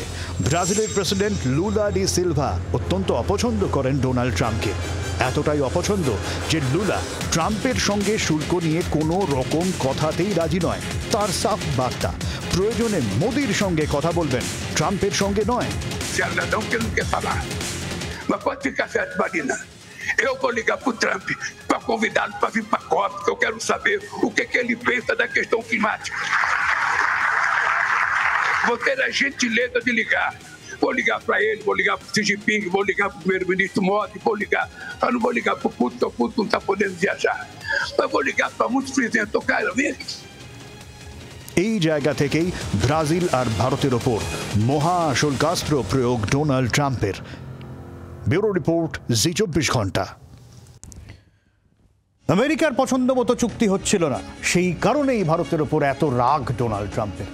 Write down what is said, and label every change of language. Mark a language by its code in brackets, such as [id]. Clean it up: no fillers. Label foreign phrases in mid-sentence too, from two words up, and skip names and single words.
[bn] ব্রাজিলের প্রেসিডেন্ট লুলা ডি সিলভা অত্যন্ত অপছন্দ করেন ডোনাল্ড ট্রাম্পকে। এতটাই অপছন্দ যে লুলা ট্রাম্পের সঙ্গে শুল্ক নিয়ে কোনো রকম কথাতেই রাজি নয়। তার সাফ বার্তা, প্রয়োজনে মোদির সঙ্গে কথা বলবেন, ট্রাম্পের সঙ্গে নয়। [pt] Eu vou ligar para o Trump para convidá-lo para vir para a COP, porque eu quero saber o que ele pensa da questão climática. Vou ter a gentileza de ligar. Vou ligar para ele, vou ligar para o Xi Jinping, vou ligar para o primeiro-ministro Modi, vou ligar. Eu não vou ligar para o Putin, porque o Putin não está podendo viajar. Mas vou ligar para muitos presidentes. Eu quero ver. [bn] এই জায়গা থেকেই ব্রাজিল আর ভারতের ওপর মহা শুল্কাস্ত্র প্রয়োগ ডোনাল্ড ট্রাম্পের। ব্যুরো রিপোর্ট, জি 24 ঘন্টা। আমেরিকার পছন্দ মতো চুক্তি হচ্ছিল না, সেই কারণেই ভারতের ওপর এত রাগ ডোনাল্ড ট্রাম্পের।